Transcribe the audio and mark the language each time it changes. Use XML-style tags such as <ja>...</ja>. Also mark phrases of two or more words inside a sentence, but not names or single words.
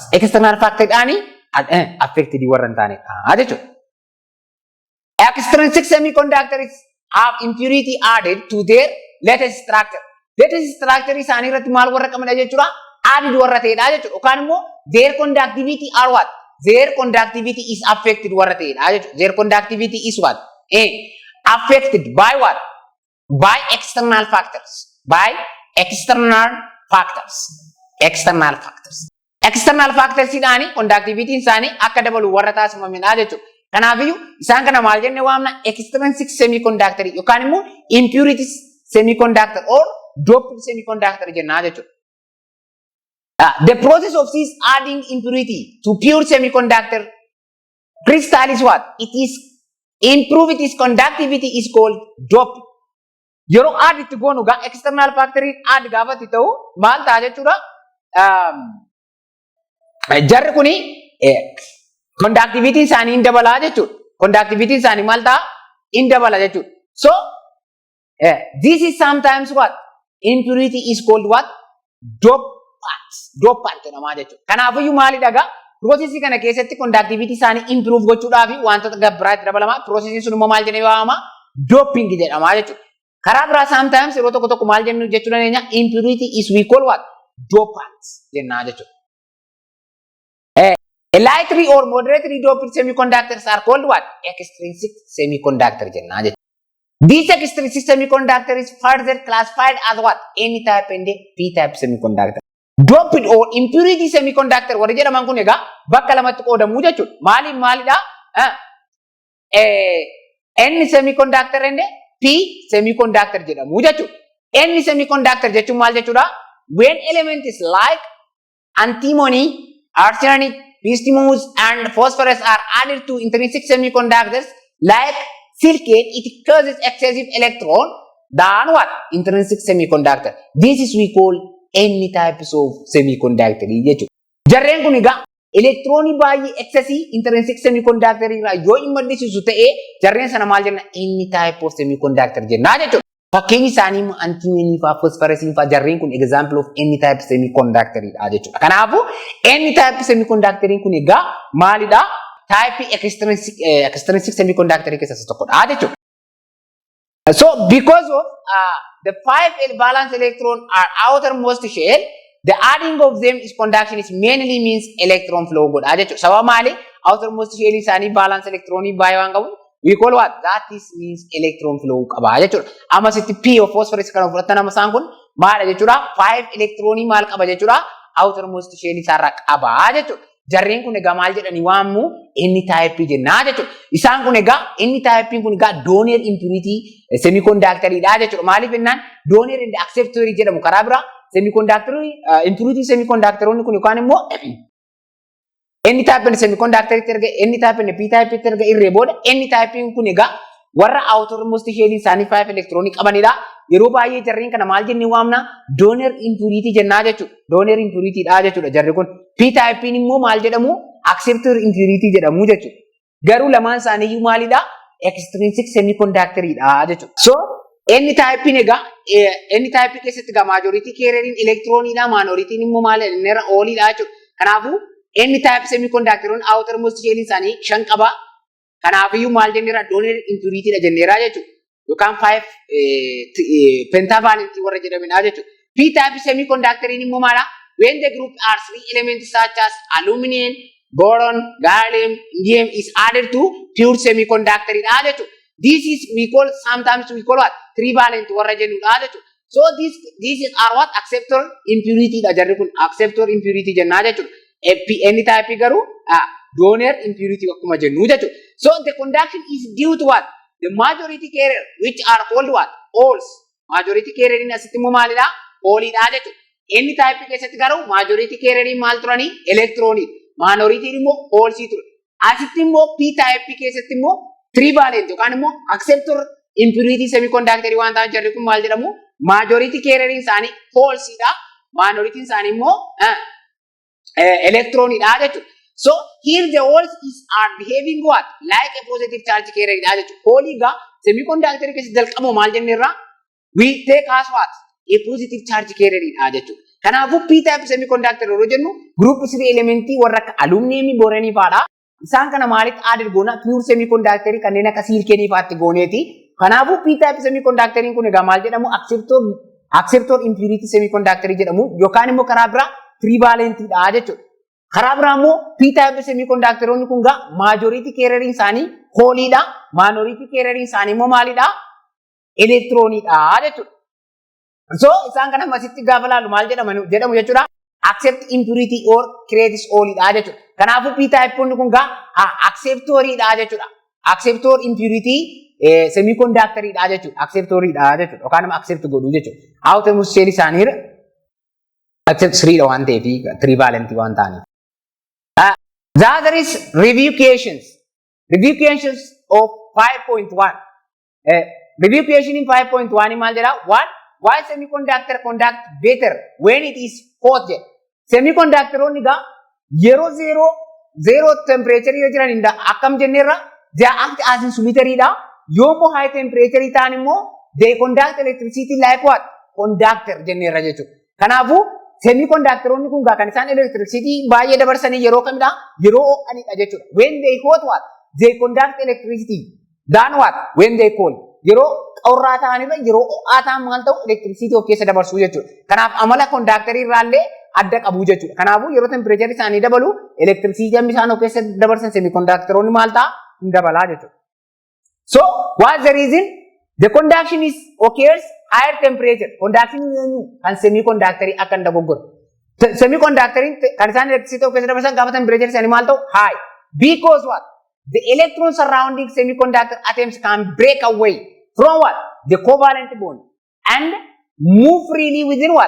<en>External factor</en> <om>ani affected warra hin taanedha jechuudha.</om> <en>Extrinsic semiconductors have impurity added to their latest structure. Latest structure</en> <om>isaanii irratti maal warra qabna jechuudha? Added warra ta'edha jechuudha. Yookaan immoo</om> <en>their conductivity are what? Their conductivity is affected</en> <om>warra ta'edha jechuudha.</om> <en>Their conductivity is what? Affected by what? By external factors. By external factors. External factors. External factors</en> <om>isaanii conductivity isaanii akka dabalu warra taasifamedha jechuudha. Kanaafiyyuu isaan kana maal jennee waamna?</om> <en>Extrinsic semiconductor</en> <om>yookaan immoo</om> <en>impurity semiconductor or doped semiconductor</en> <om>jennaa jechuudha.</om> <en>The process of this adding impurity to pure semiconductor crystal is what? It is improve its conductivity is called doping.</en> <om>Yeroo add itti goonu gaa</om> <en>external factor</en> <om>add gaafatti ta'u maal ta'a jechuudha? Jarri kuni conductivity isaanii hin dabalaa jechuudha. Conductivity isaanii maal ta'a? Hin dabala jechuudha.</om> <en>So this is sometimes what? Impurity is called what?</en> <om>Dopant jedhama jechuudha. Kanaafiyyuu maalidha gaa? Processii kana keessatti conductivity isaanii improve gochuudhaaf wantoota gabbiraatti dabalama. Processii sun immoo maal jennee waamama? Doping jedhama jechuudha. Karaa biraa sometimes yeroo tokko tokko maal jennu jechuu dandeenya?</om> <en>Impurity is we call what?</en> <om>Dopant jennaa jechuudha.</om> <en>A lightly or moderately doped semiconductors are called what? Extrinsic semiconductor</en> <om>jennaa jechuudha.</om> <en>This extrinsic semiconductor is further classified as what? N-type and P-type semiconductor. Doped or impurity semiconductor</en> <om>warra jedhaman kun egaa bakka lamatti qoodamuu jechuudha. Maalidha?</om> <en>N semiconductor and P semiconductor</en> <om>jedhamu jechuudha.</om> <en>N semiconductor</en> <om>jechuun maal jechuudha?</om> <en>When element is like antimony, arsenic, bismuth and phosphorus are added to intrinsic semiconductors like silicate, it causes excessive electron than what? Intrinsic semiconductor. This is we call N types of semiconductor jechuudha.</en> <om>Jarreen kun egaa elektiroonii baay'ee</om> <en>excessive intrinsic semiconductor</en> <om>irraa yoo imaddisiisu ta'ee jarreen sana maal jenna?</om> <en>N type of semiconductor</en> <om>jenna jechuudha. Fakkeenyi isaanii immoo antimony faa phosphorus faa jarreen kun</om> <en>example of N type semiconductor</en> <om>dha jechuudha. Kanaafuu</om> <en>N type semiconductor</en> <om>kun egaa maalidha?</om> <en>Type extrinsic semiconductor</en> <om>keessaa tokkodha jechuudha.</om> <en>So because of the 5l valence electron are outermost shell, the adding of them is conduction is mainly means electron flow</en> <om>godha jechuudha. Sababa maali?</om> <en>Outermost shell</en> <om>isaanii valence electronii baay'ee waan qabu</om> <en>we call what? That is means electron flow</en> <om>qaba jechuudha. Amma sitti P of phosphorus kan fudhatan amma isaan kun maal jechuudha? 5 electronii maal qaba jechuudha?</om> <en>Outermost shell</en> <om>isaarraa qaba jechuudha. Jarreen kun egaa maal jedhanii waamnu? N-type jennaa jechuudha. Isaan kun egaa N-type kun egaa</om> <en>donor impurity semiconductor</en> <om>dha jechuudha. Maaliif jennaan</om> <en>donor and acceptor</en> <om>jedhamu karaa bira</om> <en>semiconductor impurity semiconductor</en> <om>kun yookaan immoo</om> <en>N-type semiconductor</en> <om>erga N-type P-type erga irree booda N-type kun egaa warra</om> <en>outermost shell</en> <om>isaanii 5 electronic qabanidha. Yeroo baay'ee jarreen kana maal jennee waamna?</om> <en>Donor impurity</en> <om>jennaa jechuudha.</om> <en>Donor impurity</en> <om>dha jechuudha jarri kun. P-type immoo maal jedhamu?</om> <en>Acceptor impurity</en> <om>jedhamu jechuudha. Garuu lamaan isaanii maalidha?</om> <en>Extrinsic semiconductor</en> <om>dha jechuudha. So N-type egaa N-type keessatti egaa</om> <en>majority carrier electron</en> <om>dha, minority immoo maal irra oolidha jechuudha. Kanaafuu</om> <en>N-type semiconductor outermost shell</en> <om>isaanii 5 qaba. Kanaafiyyuu maal jenneera?</om> <en>Donor impurity</en> <om>dha jenneera jechuudha. Yookaan 5 pentavalent warra jedhamedha jechuudha.</om> <en>P-type semiconductor</en> <om>immoo maala?</om> <en>When the group are 3 elements such as aluminum, boron, gallium, indium is added to pure semiconductor</en> <om>dha jechuudha.</om> <en>This is sometimes we call what?</en> <om>Trivalent warra jennudha jechuudha.</om> <en>So these are what? Acceptor impurity</en> <om>dha jarri kun</om> <en>acceptor impurity</en> <om>jenna jechuudha. N-type garuu</om> <en>donor impurity</en> <om>akkuma jennu jechuudha.</om> <en>So the conduction is due to what? The majority carrier which are called what? Holes. Majority carrier in</en> <om>asitti immoo maalidha? Hole dha jechuudha. N-type keessatti garuu</om> <en>majority carrier</en> <om>maal turani?</om> <en>Electron.</en> <om>Minority immoo holes ture. Asitti immoo P-type keessatti immoo trivalent yookaan immoo</om> <en>acceptor impurity semiconductor</en> <om>waan ta'an jarri kun maal jedhamu?</om> <en>Majority carrier</en> <om>isaanii holes dha. Minority isaanii immoo electron dha jechuudha.</om> <en>So here the holes are behaving what? Like a positive charge carrier</en> <om>dha jechuudha. Hole ga semiconductor keessatti jalqabu maal jenneerra?</om> <en>We take as what? A positive charge carrier</en> <om>dha jechuudha. Kanaafuu P-type semiconductor yeroo jennu group 3 elementi warra akka aluminum, boron fa'aadha. Isaan kana maalitti added goona? Pure semiconductor kanneen akka silicon fa'aatti gooneeti. Kanaafuu</om> <en>P-type semiconductor</en> <om>kun egaa maal jedhamu?</om> <en>Acceptor impurity semiconductor</en> <om>jedhamu yookaan immoo karaa biraa trivalent dha jechuudha. Karaa biraa immoo</om> <en>P-type semiconductor</en> <om>kun egaa</om> <en>majority carrier</en> <om>isaanii hole dha.</om> <en>Minority carrier</en> <om>isaanii immoo maalidha? Electron dha jechuudha. So isaan kana masitti gaafa laalu maal jedhamu jechuudha?</om> <en>Accept impurity or creates hole</en> <om>dha jechuudha. Kanaafuu P-type kun gaa acceptor dha jechuudha.</om> <en>Acceptor impurity semiconductor</en> <om>dha jechuudha. Acceptor dha jechuudha. Yookaan immoo accept godhu jechuudha. Outermost shell isaanii accept 3 dha waan ta'eef trivalent waan ta'aniif.</om> <en>The other is review questions. Review questions of 5.1. Review question in 5.1</en> <om>maal jedha?</om> <en>What? Why semiconductor conduct better when it is hot?</en> <om>Semiconductor on ga zero temperature jiran inda akkam jenneerra</om> <en>they act as insulatory</en> <om>da.</om> <en>Yomo high temperature</en> <om>itaan immoo</om> <en>they conduct electricity like what?</en> <om>Conductor jenneerra jechuudha. Kanaafuu semiconductor on kun ga kan isaan electricity baay'ee dabarsanii yeroo kamidha? Yeroo ho'anidha jechuudha.</om> <en>When they hot what? They conduct electricity. Than what? When they cold.</en> <om>Yeroo qorraa ta'anirra yeroo ho'aa ta'an maal ta'u electricity of keessa dabarsuu jechuudha. Kanaaf amala conductor irraallee adda qabu jechuudha. Kanaafuu yeroo temperature isaanii dabalu electricity isaan of keessa dabarsan semiconductoroonni maal ta'a? Hin dabalaa jechuudha.</om> <en>So what the reason? The conduction is occurs higher temperature.</en> <om>Conduction kan semiconductor akan dogoggor. Semiconductor kan isaan electricity of keessa dabarsan gaafa temperature isaanii maal ta'u high.</om> <en>Because what? The electrons surrounding semiconductor atoms can break away from what? The covalent bond and move freely within what?</en>